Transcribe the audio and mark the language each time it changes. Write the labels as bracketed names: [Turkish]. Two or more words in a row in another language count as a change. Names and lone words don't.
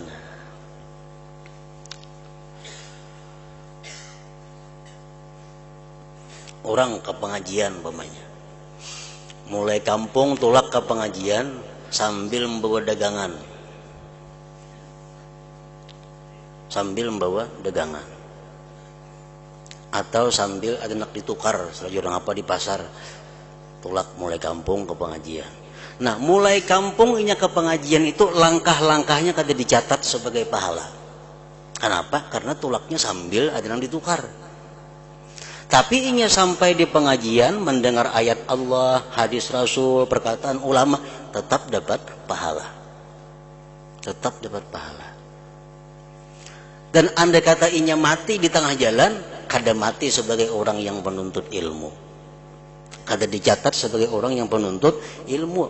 [Banjar] Orang ke pengajian umpamanya, mulai kampung tulak ke pengajian sambil membawa dagangan, atau sambil ada nak ditukar selagi orang apa di pasar, tulak mulai kampung ke pengajian. Nah mulai kampung inya ke pengajian itu langkah-langkahnya kada dicatat sebagai pahala. [Indonesian] Kenapa? [Banjar] Karena tulaknya sambil ada yang ditukar. Tapi inya sampai di pengajian mendengar ayat Allah, [Indonesian] hadis Rasul, perkataan ulama, tetap dapat pahala. Tetap dapat pahala. [Banjar] Dan andai kata inya mati di tengah jalan, kada mati sebagai orang yang penuntut ilmu. Kada dicatat sebagai orang yang penuntut ilmu.